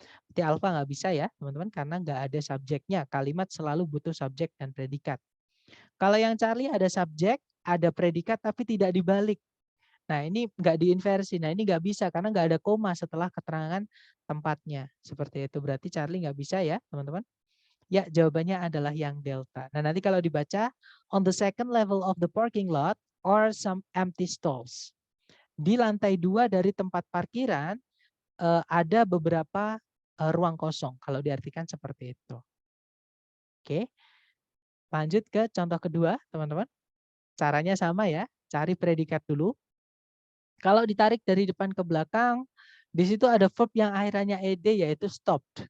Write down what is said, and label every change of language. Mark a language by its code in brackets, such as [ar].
[id] Berarti alpha nggak bisa ya, teman-teman, karena nggak ada subjeknya. Kalimat selalu butuh subjek dan predikat. Kalau yang Charlie ada subjek, ada predikat tapi tidak dibalik. Nah, ini nggak diinversi. Nah, ini nggak bisa karena nggak ada koma setelah keterangan tempatnya. Seperti itu. Berarti Charlie nggak bisa ya, teman-teman. Ya, jawabannya adalah yang delta. Nah, nanti kalau dibaca, [en] on the second level of the parking lot or some empty stalls. [id] Di lantai 2 dari tempat parkiran ada beberapa ruang kosong. Kalau diartikan seperti itu. Oke, lanjut ke contoh kedua, teman-teman. Caranya sama ya, cari predikat dulu. Kalau ditarik dari depan ke belakang, di situ ada verb yang akhirannya ed yaitu stopped.